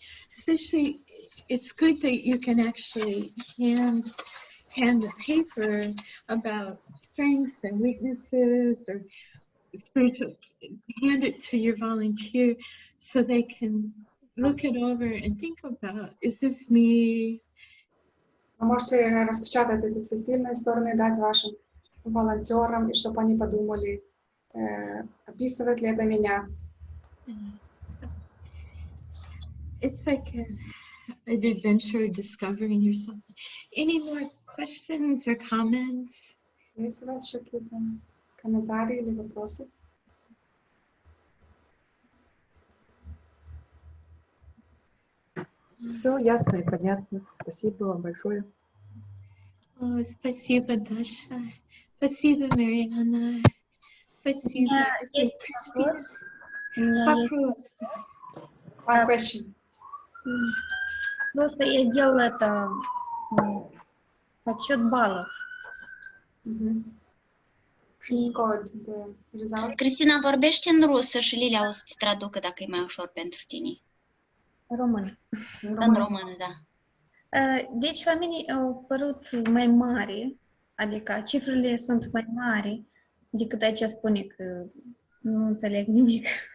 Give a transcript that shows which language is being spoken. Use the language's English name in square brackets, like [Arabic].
[English] Especially, it's good that you can actually hand the paper about strengths and weaknesses or spiritual, hand it to your volunteer so they can look it over and think about, is this me? [Russian] Вы можете распечатать эти все сильные стороны, дать вашим волонтерам, и чтобы они подумали, описывает ли это меня. [English] So it's like an adventure discovering yourself. Any more questions or comments? [Russian] Есть у вас еще какие-то комментарии или вопросы? Все ясно и понятно. Спасибо вам большое. Спасибо, Даша. Спасибо, Марианна. Спасибо. У меня есть вопрос. У меня есть Вопрос. [English] One question. [Russian] Просто я делала это подсчет баллов. [English] She scored the results. [Romanian] Cristina, vorbește în rusă și Lilia o să-ți traducă dacă e mai ușor pentru tine. Român. În română, da. Deci la mine au părut mai mari, adică cifrele sunt mai mari decât aici spune că nu înțeleg nimic.